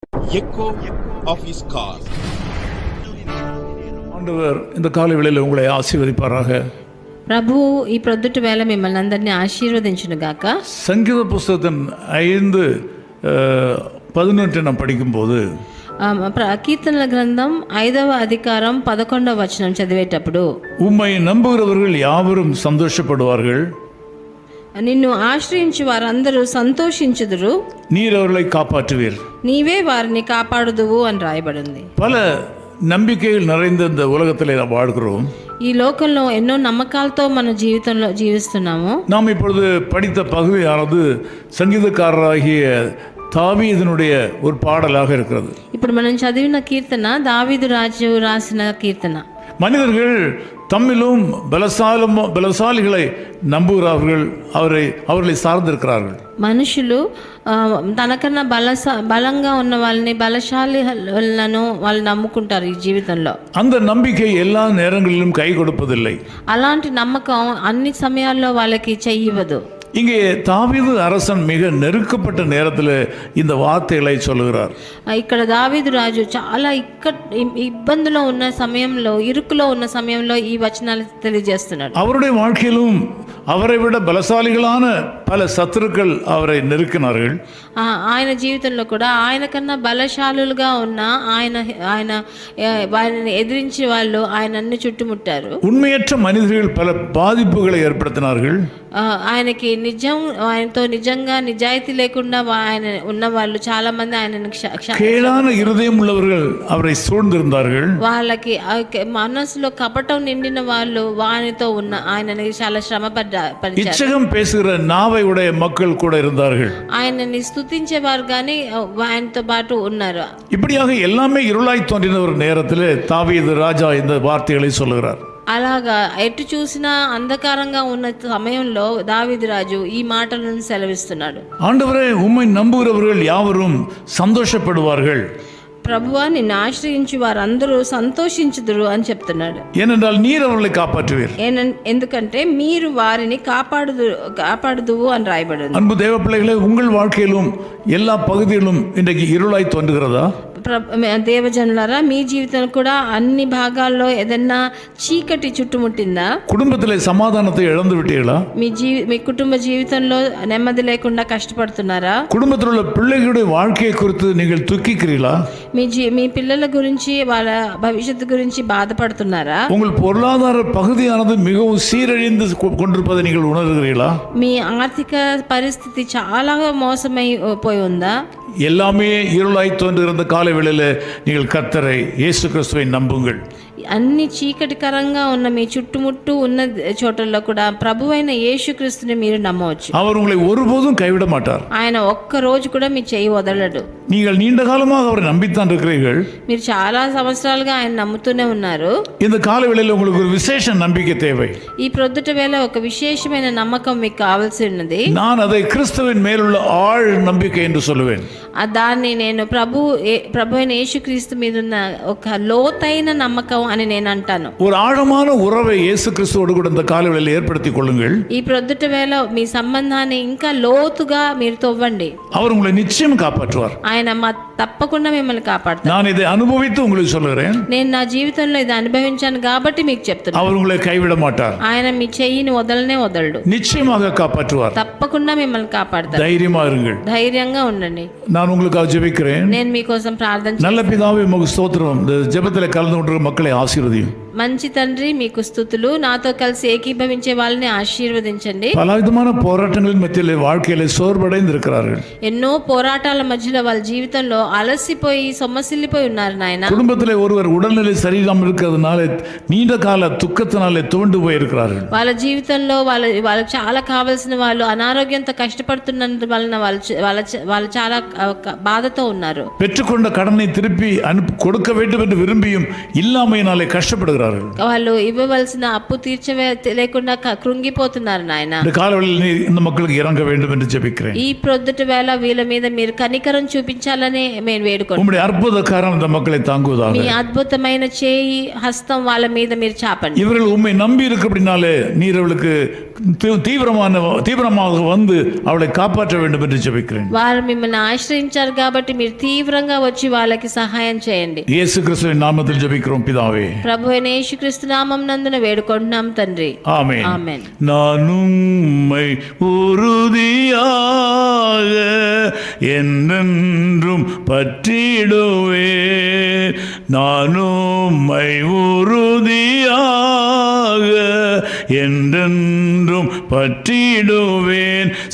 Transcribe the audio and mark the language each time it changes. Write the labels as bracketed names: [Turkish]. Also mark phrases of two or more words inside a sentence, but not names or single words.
[English] echo of his call. [Tamil] ஆண்டவர் இந்த காலை வேளையில் உங்களை ஆசீர்வதிப்பாராக. [Telugu] ప్రభు ఈ ప్రొద్దుటి వేళ మిమ్మల్ని అందరినీ ఆశీర్వదించును గాక. [Tamil] சங்கீத புஸ்தகத்தின் 5:11 நாம் படிக்கும்போது [Telugu] కీర్తనల గ్రంథం 5వ అధికారం 11వ వచనం చదివేటప్పుడు, [Tamil] உம்மை நம்புகிறவர்கள் யாவரும் சந்தோஷப்படுவார்கள், [Telugu] నిన్ను ఆశ్రయించి వారందరూ సంతోషించుదురు, [Tamil] நீர் அவர்களை காப்பாற்றுவீர். [Telugu] నీవే వారిని కాపాడుదువు అని రాయబడింది. [Tamil] பல நம்பிக்கைகள் நிறைந்த இந்த உலகத்தில் நாம் வாழ்கிறோம். [Telugu] ఈ లోకంలో ఎన్నో నమ్మకాలతో మన జీవితంలో జీవిస్తున్నాము. [Tamil] நாம் இப்பொழுது படித்த பகுதியானது சங்கீதக்காரராகிய தாவீதினுடைய ஒரு பாடலாக இருக்கிறது. [Telugu] ఇప్పుడు మనం చదివిన కీర్తన దావీదు రాజు రాసిన కీర్తన. [Tamil] மனிதர்கள் தம்மிலும் பலசாலிகளை நம்புகிறார்கள், அவர்களை சார்ந்திருக்கிறார்கள். [Telugu] మనుషులు తనకన్నా బలంగా ఉన్న వాళ్ళని, బలశాలిలను వాళ్ళు నమ్ముకుంటారు ఈ జీవితంలో. [Tamil] அந்த நம்பிக்கை எல்லா நேரங்களிலும் கை கொடுப்பதில்லை. [Telugu] అలాంటి నమ్మకం అన్ని సమయాల్లో వాళ్ళకి చెయ్యవదు. [Tamil] இங்கே தாவீது அரசன் மிக நெருக்கப்பட்ட நேரத்தில் இந்த வார்த்தைகளை சொல்லுகிறார். [Telugu] ఇక్కడ దావీదు రాజు చాలా ఇబ్బందిలో ఉన్న సమయంలో, ఇరుకులో ఉన్న సమయంలో ఈ వచనాలు తెలియజేస్తున్నాడు. [Tamil] அவருடைய வாழ்க்கையிலும் அவரை விட பலசாலிகளான பல சத்துருக்கள் அவரை நெருக்கினார்கள். [Telugu] ఆయన జీవితంలో కూడా ఆయన కన్నా బలశాలులుగా ఉన్న ఆయన వారిని ఎదిరించి వాళ్ళు ఆయనన్ని చుట్టుముట్టారు. [Tamil] உண்மையற்ற மனிதர்கள் பல பாதிப்புகளை ஏற்படுத்தினார்கள். [Telugu] ఆయనకి ఆయనతో నిజంగా నిజాయితీ లేకుండా ఆయన ఉన్న వాళ్ళు చాలా మంది ఆయనను [Tamil] கேடான இருதயம் உள்ளவர்கள் அவரை சூழ்ந்திருந்தார்கள். [Telugu] వాళ్ళకి మనసులో కపటం నిండిన వాళ్ళు వానితో ఉన్న ఆయనని చాలా శ్రమ పడ్డారు. [Tamil] இச்சகம் பேசுகிற நாவை உடைய மக்கள் கூட இருந்தார்கள். [Telugu] ఆయనని స్తుతించేవారు కానీ ఆయనతో పాటు ఉన్నారు. [Tamil] இப்படியாக எல்லாமே இருளாய் தோன்றின ஒரு நேரத்தில் தாவீது ராஜா இந்த வார்த்தைகளை சொல்லுகிறார். [Telugu] అలాగా ఎటు చూసినా అంధకారంగా ఉన్న సమయంలో దావీదు రాజు ఈ మాటలను సెలవిస్తున్నాడు. [Tamil] ஆண்டவரே, உம்மை நம்புகிறவர்கள் யாவரும் சந்தோஷப்படுவார்கள், [Telugu] ప్రభువా నిన్ను ఆశ్రయించి వారందరూ సంతోషించుదురు అని చెప్తున్నాడు. [Tamil] ஏனென்றால் நீர் அவர்களை காப்பாற்றுவீர். [Telugu] ఎందుకంటే మీరు వారిని కాపాడుదువు అని రాయబడింది. [Tamil] அன்பு தேவ பிள்ளைகளே, உங்கள் வாழ்க்கையிலும் எல்லா பகுதியிலும் இன்றைக்கு இருளாய் தோன்றுகிறதா? [Telugu] దేవజనులారా, మీ జీవితం కూడా అన్ని భాగాల్లో ఏదన్నా చీకటి చుట్టుముట్టిందా? [Tamil] குடும்பத்திலே சமாதானத்தை இழந்து விட்டீர்களா? [Telugu] మీ కుటుంబ జీవితంలో నెమ్మది లేకుండా కష్టపడుతున్నారా? [Tamil] குடும்பத்தில் உள்ள பிள்ளைகளுடைய வாழ்க்கையை குறித்து நீங்கள் துக்கிக்கிறீர்களா? [Telugu] మీ పిల్లల గురించి, వాళ్ళ భవిష్యత్తు గురించి బాధపడుతున్నారా? [Tamil] உங்கள் பொருளாதார பகுதியானது மிகவும் சீரழிந்து கொண்டிருப்பதை நீங்கள் உணர்கிறீர்களா? [Telugu] మీ ఆర్థిక పరిస్థితి చాలా మోసమై పోయి ఉందా? [Tamil] எல்லாமே இருளாய் தோன்றுகிற காலை வேளையில் நீங்கள் கர்த்தரை இயேசு கிறிஸ்துவை நம்புங்கள். [Telugu] అన్ని చీకటికరంగా ఉన్న మీ చుట్టుముట్టు ఉన్న చోటల్లో కూడా ప్రభువైన యేసుక్రీస్తుని మీరు నమ్మవచ్చు. [Tamil] அவர் உங்களை ஒருபோதும் கைவிட மாட்டார். [Telugu] ఆయన ఒక్క రోజు కూడా మీ చేయి వదలడు. [Tamil] நீங்கள் நீண்ட காலமாக அவரை நம்பித்தான் இருக்கிறீர்கள். [Telugu] మీరు చాలా సంవత్సరాలుగా ఆయన నమ్ముతూనే ఉన్నారు. [Tamil] இந்த காலை வேளையில் உங்களுக்கு ஒரு விசேஷ நம்பிக்கை தேவை. [Telugu] ఈ ప్రొద్దుట వేళ ఒక విశేషమైన నమ్మకం మీకు కావాల్సి ఉన్నది. [Tamil] நான் அதை கிறிஸ்துவின் மேலுள்ள ஆழ் நம்பிக்கை என்று சொல்லுவேன். [Telugu] దాన్ని నేను ప్రభు అయిన యేసుక్రీస్తు మీద ఉన్న ఒక లోతైన నమ్మకం అని నేను అంటాను. [Tamil] ஒரு ஆழமான உறவை இயேசு கிறிஸ்துவோடு கூட இந்த காலை வேளையில் ஏற்படுத்திக் கொள்ளுங்கள். [Telugu] ఈ ప్రొద్దుట వేళ మీ సంబంధాన్ని ఇంకా లోతుగా మీరు తవ్వండి. [Tamil] அவர் உங்களை நிச்சயம் காப்பாற்றுவார். [Telugu] ఆయన తప్పకుండా మిమ్మల్ని కాపాడుతారు. [Tamil] நான் இதை அனுபவித்து உங்களுக்கு சொல்லுகிறேன். [Telugu] నేను నా జీవితంలో ఇది అనుభవించాను కాబట్టి మీకు చెప్తున్నాను. [Tamil] அவர் உங்களை கைவிட மாட்டார். [Telugu] ఆయన మీ చెయ్యిని వదలడు. [Tamil] நிச்சயமாக காப்பாற்றுவார். [Telugu] తప్పకుండా మిమ్మల్ని కాపాడుతారు. [Tamil] தைரியமா இருங்கள். [Telugu] ధైర్యంగా ఉండండి. [Tamil] நான் உங்களுக்காக ஜெபிக்கிறேன். [Telugu] నేను మీకోసం ప్రార్థన [Tamil] நல்ல பிதாவே, உமக்கு ஸ்தோத்திரம். இந்த ஜெபத்தில் கலந்து கொண்டிருக்கிற மக்களை ஆசீர்வதியும். [Telugu] మంచి తండ్రి, మీకు స్తుతులు. నాతో కలిసి ఏకీభవించే వాళ్ళని ఆశీర్వదించండి. [Tamil] பலவிதமான போராட்டங்களின் மத்தியிலே வாழ்க்கையிலே சோர்வடைந்து இருக்கிறார்கள். [Telugu] ఎన్నో పోరాటాల మధ్యలో వాళ్ళ జీవితంలో అలసిపోయి సొమ్మసిల్లిపోయి ఉన్నారు నాయన. [Tamil] குடும்பத்திலே ஒருவர் உடல்நிலை சரியில்லாமல் இருக்கிறதுனால நீண்ட கால துக்கத்தினாலே துவண்டு போயிருக்கிறார்கள். [Telugu] వాళ్ళ జీవితంలో వాళ్ళకి చాలా కావాల్సిన వాళ్ళు అనారోగ్యంతో కష్టపడుతున్నందు వలన వాళ్ళు చాలా బాధతో ఉన్నారు. [Tamil] பெற்றுக்கொண்ட கடனை திருப்பி கொடுக்க வேண்டும் என்று விரும்பியும் இல்லாமையினாலே கஷ்டப்படுகிறார்கள். [Telugu] వాళ్ళు ఇవ్వవలసిన అప్పు లేకుండా కృంగిపోతున్నారు నాయన. [Tamil] இந்த காலவெளியில் இந்த மக்களுக்கு இறங்க வேண்டும் என்று ஜெபிக்கிறேன். [Telugu] ఈ ప్రొద్దుట వేళ వీళ్ళ మీద మీరు కనికరం చూపించాలని నేను వేడుకుంటున్నాను. [Tamil] உம்முடைய அற்புத கரம் இந்த மக்களை தாங்குவதாக. [Telugu] మీ అద్భుతమైన చేయి, హస్తం వాళ్ళ మీద మీరు చాపండి. [Tamil] இவர்கள் உம்மை நம்பி இருக்கிறபடினாலே நீர் அவளுக்கு தீவிரமாக வந்து அவளை காப்பாற்ற வேண்டும் என்று ஜெபிக்கிறேன். [Telugu] వారు మిమ్మల్ని ఆశ్రయించారు కాబట్టి మీరు తీవ్రంగా వచ్చి వాళ్ళకి సహాయం చేయండి. [Tamil] இயேசு கிறிஸ்துவின் நாமத்தில் ஜெபிக்கிறோம் பிதாவே. [Telugu] ప్రభు అయిన యేసుక్రీస్తు నామం నందున వేడుకుంటున్నాం తండ్రి. [Tamil] ஆமென். [Telugu] ఆమేన్. [Tamil] நான் உம்மை உறுதியாக என்றென்றும் பற்றிடுவேன். நான் உம்மை உறுதியாக என்றென்றும் பற்றிடுவேன்.